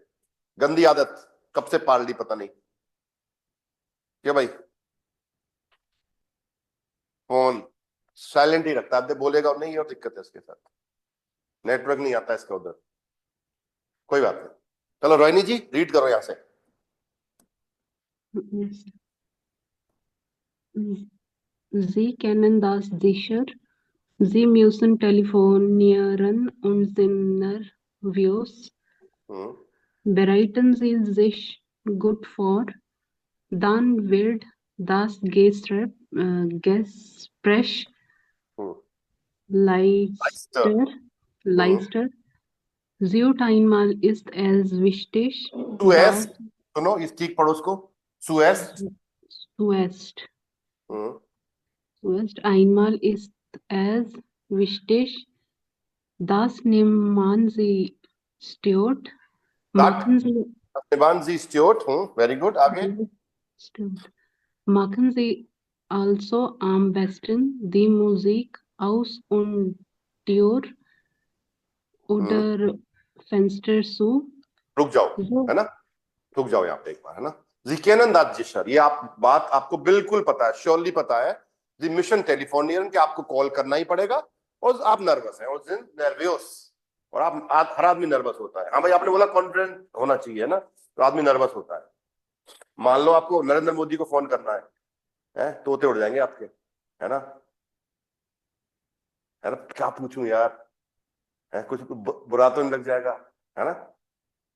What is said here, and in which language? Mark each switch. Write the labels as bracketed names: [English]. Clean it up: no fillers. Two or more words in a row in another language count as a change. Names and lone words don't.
[Hindi] गंदी आदत कब से पाल ली पता नहीं क्या भाई। फोन साइलेंट ही रखता है, बोलेगा और नहीं, और दिक्कत है इसके साथ, नेटवर्क नहीं आता इसका उधर। कोई बात नहीं, चलो रोहिणी जी रीड करो यहां से। [German] Yes. Sie kennen das sicher. Sie müssen telefonieren und sind nervös. Bereiten Sie sich gut vor. Dann wird das Gespräch leichter. Zuerst einmal ist es wichtig, zuerst, [Hindi] सुनो इस ठीक पढ़ो उसको, [German] zuerst einmal ist es wichtig, das nehmen Sie Stuart. Machen Sie [English] Stuart, very good, [Hindi] आगे। [German] Stuart. Machen Sie also am besten die Musik aus und Tür oder Fenster zu. [Hindi] रुक जाओ, है ना? रुक जाओ यहाँ पे एक बार, है ना? [German] Sie kennen das sicher, [Hindi] ये आप बात आपको बिल्कुल पता है, श्योरली पता है। [German] Sie müssen telefonieren [Hindi] कि आपको कॉल करना ही पड़ेगा, और आप नर्वस हैं, और [German] sind nervös, [Hindi] और आप हर आदमी नर्वस होता है। हाँ भाई, आपने बोला कॉन्फिडेंट होना चाहिए ना, तो आदमी नर्वस होता है। मान लो आपको नरेंद्र मोदी को फोन करना है, तोते उड़ जाएंगे आपके, है ना? क्या पूछूं यार, है कुछ बुरा तो नहीं लग जाएगा, है ना?